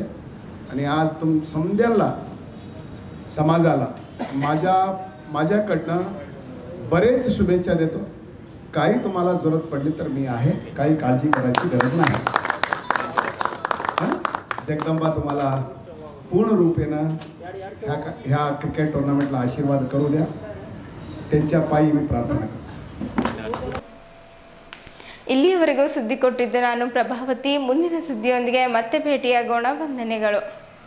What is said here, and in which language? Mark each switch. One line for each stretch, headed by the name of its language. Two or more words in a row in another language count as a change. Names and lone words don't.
Marathi: आणि आज समध्याला समाजाला माझ्याकडनं बरेच शुभेच्छा देतो. काही तुम्हाला जरूरत पडली तर मी आहे. काही काळजी करायची गरज नाही. जगदंबा तुम्हाला पूर्ण रूपेनं ह्या
English: cricket tournament
Marathi: आशीर्वाद करू द्या. त्यांच्या पायी मी ಪ್ರಾರ್ಥನೆ करतो.
Kannada: ಇಲ್ಲಿಯವರೆಗೂ ಸುದ್ದಿ ಕೊಟ್ಟಿದ್ದು ನಾನು ಪ್ರಭಾವತಿ. ಮುಂದಿನ ಸುದ್ದಿಯೊಂದಿಗೆ ಮತ್ತೆ ಭೇಟಿಯಾಗೋಣ. ವಂದನೆಗಳು.